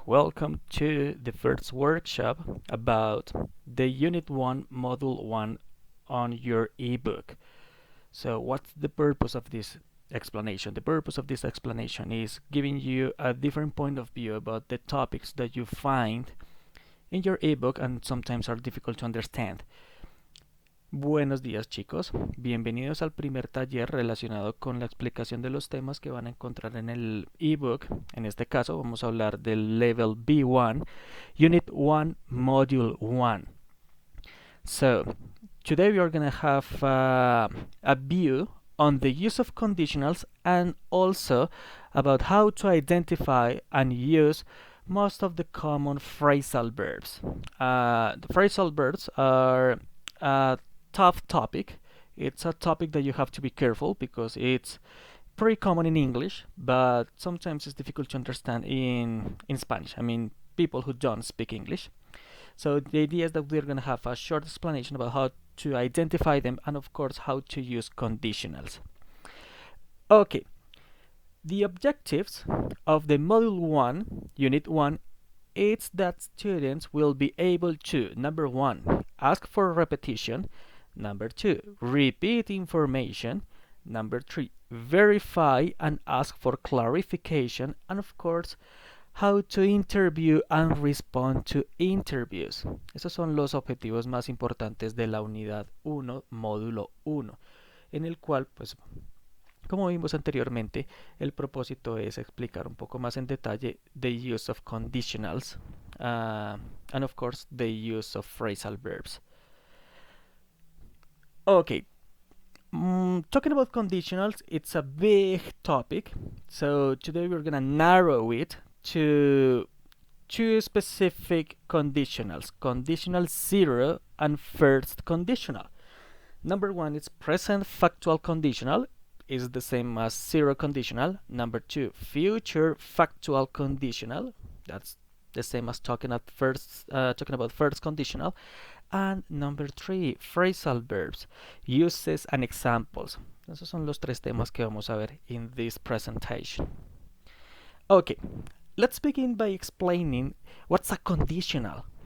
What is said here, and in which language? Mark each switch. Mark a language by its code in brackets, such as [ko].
[en] Welcome to the first workshop about the Unit 1 Module 1 on your ebook. So, what's the purpose of this explanation? The purpose of this explanation is giving you a different point of view about the topics that you find in your ebook and sometimes are difficult to understand. [es] Buenos días chicos, bienvenidos al primer taller relacionado con la explicación de los temas que van a encontrar en el ebook. En este caso vamos a hablar del Level B1, Unit 1, Module 1. [en] So, today we are going to have a view on the use of conditionals and also about how to identify and use most of the common phrasal verbs. The phrasal verbs are tough topic. It's a topic that you have to be careful because it's pretty common in English, but sometimes it's difficult to understand in Spanish. I mean, people who don't speak English. So the idea is that we're going to have a short explanation about how to identify them and of course how to use conditionals. Okay, the objectives of the Module 1, Unit 1, is that students will be able to, number 1, ask for repetition, number 2, repeat information, number 3, verify and ask for clarification, and of course, how to interview and respond to interviews. [es] Esos son los objetivos más importantes de la unidad 1, módulo 1, en el cual, pues, como vimos anteriormente, el propósito es explicar un poco más en detalle [en] the use of conditionals and of course the use of phrasal verbs. Okay, talking about conditionals, it's a big topic, so today we're gonna narrow it to two specific conditionals, conditional 0 and first conditional. Number 1 is present factual conditional, is the same as 0 conditional. Number 2, future factual conditional, that's the same as talking about first conditional. And number 3, phrasal verbs, uses and examples. [es] Esos son los tres temas que vamos a ver [en] in this presentation. Okay, let's begin by explaining what's a conditional.